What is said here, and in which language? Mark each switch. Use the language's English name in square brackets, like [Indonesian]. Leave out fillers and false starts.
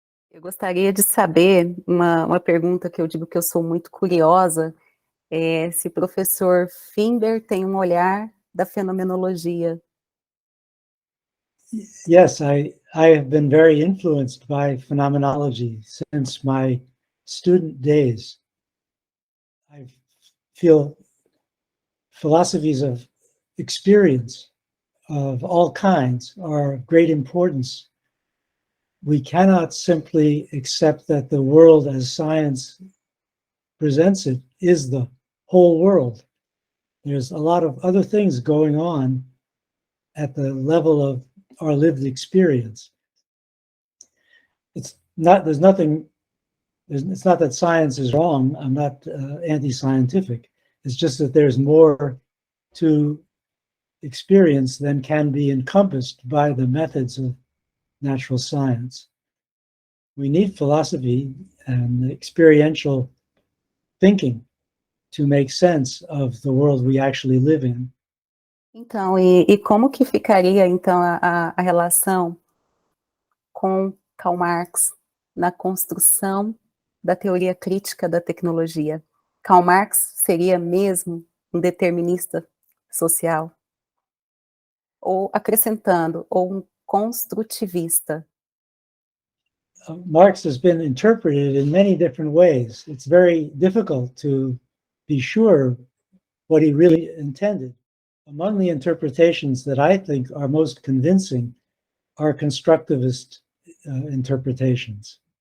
[Portuguese] Eu gostaria de saber, uma pergunta que eu digo que eu sou muito curiosa, se o professor Feenberg tem um olhar da fenomenologia. [English] Yes, I have been very influenced by phenomenology since my student days. I feel philosophies of experience of all kinds are of great importance. We cannot simply accept that the world as science presents it is the whole world. There's a lot of other things going on at the level of our lived experience. It's not that science is wrong. I'm not anti-scientific. It's just that there's more to experience than can be encompassed by the methods of natural science. We need philosophy and experiential thinking to make sense of the world we actually live in. [Portuguese] Então, e como que ficaria, então, a relação com Karl Marx na construção da teoria crítica da tecnologia? Karl Marx seria mesmo um determinista social? Ou, acrescentando, ou um construtivista? [English] Marx has been interpreted in many different ways. It's very difficult to be sure what he really intended. Among the interpretations that I think are most convincing are constructivist interpretations.